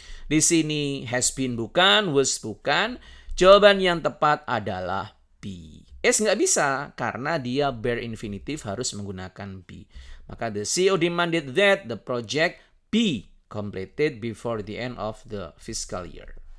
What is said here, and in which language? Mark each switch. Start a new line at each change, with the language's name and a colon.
Indonesian: Di sini
English: has been
Indonesian: bukan, was bukan. Jawaban yang tepat adalah be. Is nggak bisa karena dia bare infinitive harus menggunakan be.
English: Maka the CEO demanded that the project be completed before the end of the fiscal year.